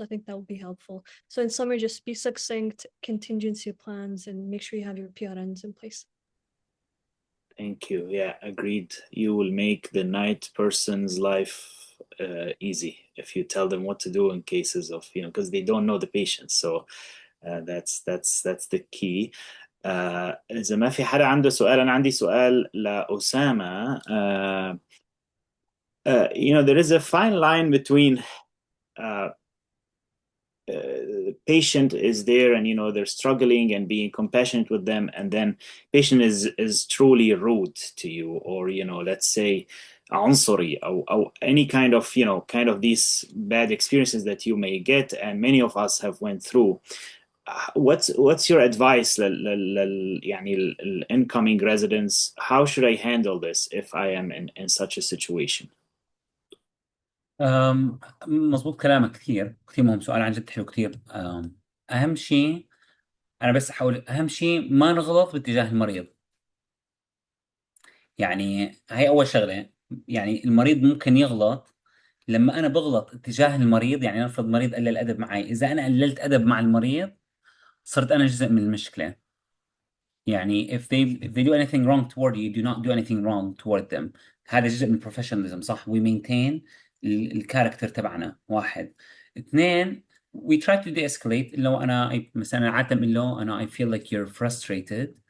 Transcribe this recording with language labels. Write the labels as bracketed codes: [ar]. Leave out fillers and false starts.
[en] I think that would be helpful. So in summary, just be succinct, contingency plans, and make sure you have your PRNs in place. Thank you. Yeah, agreed. You will make the night person's life easy if you tell them what to do in cases of, because they don't know the patient. So that's the key. [ar] إذا ما في حدا عنده سؤال، أنا عندي سؤال لأسامة. [en] There is a fine line between the patient is there and they're struggling and being compassionate with them, and then patient is truly rude to you, or let's say عنصري or any kind of these bad experiences that you may get, and many of us have went through. What's your advice يعني incoming residents? How should I handle this if I am in such a situation? [ar] مظبوط كلامك كثير كثير مهم. سؤال عن جد حلو كثير. أهم شيء أنا بس أحاول، أهم شيء ما نغلط باتجاه المريض. يعني هي أول شغلة. يعني المريض ممكن يغلط. لما أنا بغلط اتجاه المريض، يعني نفرض مريض قلل أدب معي، إذا أنا قللت أدب مع المريض صرت أنا جزء من المشكلة. [en] يعني if they do anything wrong toward you, do not do anything wrong toward them. [ar] هذا جزء من professionalism صح. [en] we maintain الكاركتر تبعنا. [ar] واحد. اثنين، [en] we try to de-escalate. [ar] لو أنا مثلا عادة من لو أنا [en] I feel like you're frustrated.